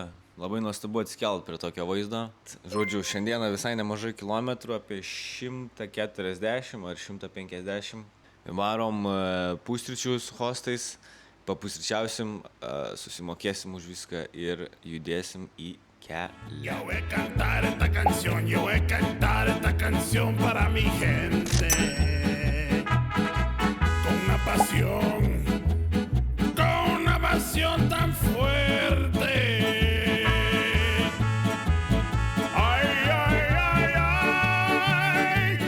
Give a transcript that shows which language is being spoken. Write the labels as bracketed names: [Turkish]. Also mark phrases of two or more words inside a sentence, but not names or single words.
[Lithuanian] Labai nuostabu atsikelt prie tokio vaizdo. Žodžiu, šiandieną visai nemažai kilometrų, apie 140 ar 150. Varom pusryčių su hostais, papusryčiausim, susimokėsim už viską ir judėsim į kelią. [Spanish] Yo voy a cantar esta canción para mi gente. Con una pasión tan fuerte. Ay, ay, ay, ay.